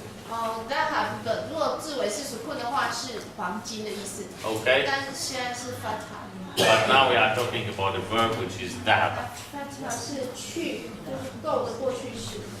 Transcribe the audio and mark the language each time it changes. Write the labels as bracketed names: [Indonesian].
[Chinese] 哦，ذهب 的如果字尾是 sukun 的话是黄金的意思。 Okay? 但是现在是 fatha。 [English] But now we are talking about the verb which is ذهب. [Chinese] fatha 是去，就是 go 的过去式。